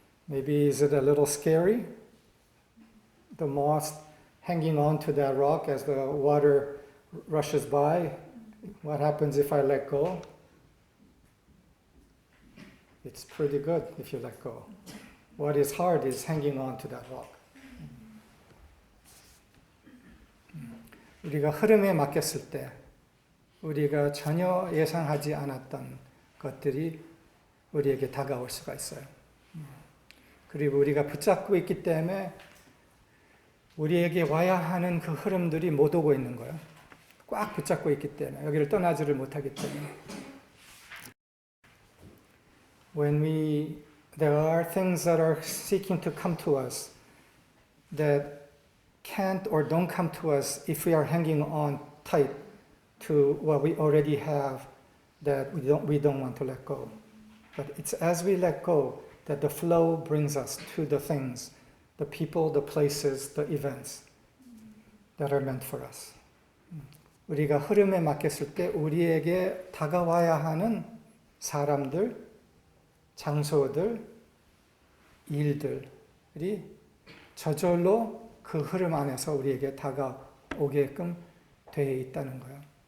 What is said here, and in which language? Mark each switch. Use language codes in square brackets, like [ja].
[en] Maybe is it a little scary? The moss hanging on to that rock as the water rushes by. What happens if I let go? It's pretty good if you let go. What is hard is hanging on to that rock. [ko] 우리가 흐름에 맡겼을 때 우리가 전혀 예상하지 않았던 것들이 우리에게 다가올 수가 있어요. 그리고 우리가 붙잡고 있기 때문에 우리에게 와야 하는 그 흐름들이 못 오고 있는 거예요. 꽉 붙잡고 있기 때문에 여기를 떠나지를 못하기 때문에. [en] There are things that are seeking to come to us that can't or don't come to us if we are hanging on tight to what we already have that we don't want to let go. But it's as we let go that the flow brings us to the things, the people, the places, the events that are meant for us. [ko] 우리가 흐름에 맡겼을 때 우리에게 다가와야 하는 사람들, 장소들, 일들이 저절로 그 흐름 안에서 우리에게 다가오게끔 되어 있다는 거예요.